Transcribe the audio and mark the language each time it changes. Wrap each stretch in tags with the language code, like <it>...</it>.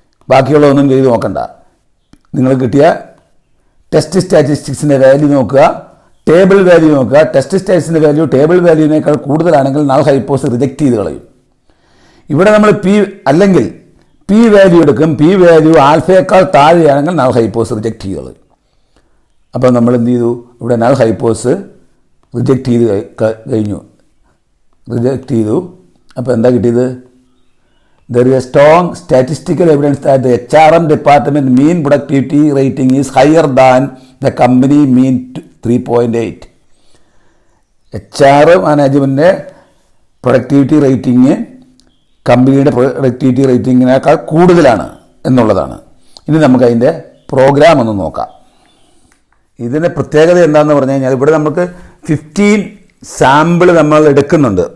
<ml>ബാക്കിയുള്ളതൊന്നും ചെയ്ത് നോക്കണ്ട. നിങ്ങൾ കിട്ടിയ ടെസ്റ്റ് സ്റ്റാറ്റിസ്റ്റിക്സിൻ്റെ വാല്യൂ നോക്കുക, ടേബിൾ വാല്യൂ നോക്കുക. ടെസ്റ്റ് സ്റ്റാറ്റിസ്റ്റിക്സിൻ്റെ വാല്യൂ ടേബിൾ വാല്യൂവിനേക്കാൾ കൂടുതലാണെങ്കിൽ നൾ ഹൈപ്പോസിസ് റിജക്റ്റ് ചെയ്ത് കളയും. ഇവിടെ നമ്മൾ അല്ലെങ്കിൽ പി വാല്യൂ എടുക്കും. പി വാല്യൂ ആൽഫയേക്കാൾ താഴെയാണെങ്കിൽ നൾ ഹൈപ്പോസ് റിജക്റ്റ് ചെയ്തോളൂ. അപ്പോൾ നമ്മൾ എന്ത് ചെയ്തു? ഇവിടെ നൾ ഹൈപ്പോസ് റിജക്റ്റ് ചെയ്ത് കഴിഞ്ഞു. റിജക്റ്റ് ചെയ്തു. അപ്പോൾ എന്താ കിട്ടിയത്?</ml> <en>There is a strong statistical evidence that the HRM department mean productivity rating is higher than the company mean 3.8.</en> <ml>HR മാനേജ്മെൻറ്റിൻ്റെ productivity rating കമ്പനിയുടെ പ്രൊഡക്ടിവിറ്റി റേറ്റിങ്ങിനേക്കാൾ കൂടുതലാണ് എന്നുള്ളതാണ്. ഇനി നമുക്കതിൻ്റെ പ്രോഗ്രാം ഒന്ന് നോക്കാം. ഇതിൻ്റെ പ്രത്യേകത എന്താണെന്ന് പറഞ്ഞു കഴിഞ്ഞാൽ ഇവിടെ നമുക്ക് 15 സാമ്പിൾ നമ്മൾ എടുക്കുന്നുണ്ട്.</ml>